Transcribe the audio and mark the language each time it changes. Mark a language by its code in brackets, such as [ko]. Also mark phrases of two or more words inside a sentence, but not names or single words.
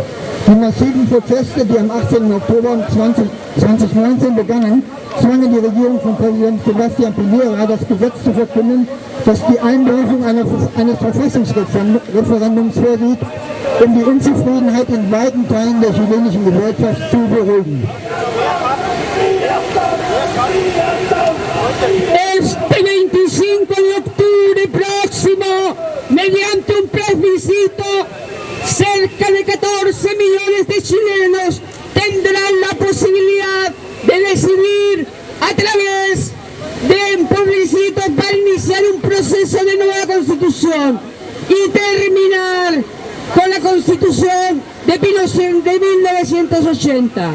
[de] Die massiven Proteste, die am 18. Oktober 2019 begannen, zwangen die Regierung von Präsident Sebastián Piñera, das Gesetz zu verkünden, das die Einberufung eines Verfassungsreferendums vorsieht, um die Unzufriedenheit in weiten Teilen der chilenischen Gesellschaft zu beruhigen. [es] Este 25 de octubre próximo, mediante un plebiscito, cerca de 14 millones de chilenos tendrán la posibilidad de decidir a través de un plebiscito para iniciar un proceso de nueva constitución y terminar con la constitución de Pinochet de 1980.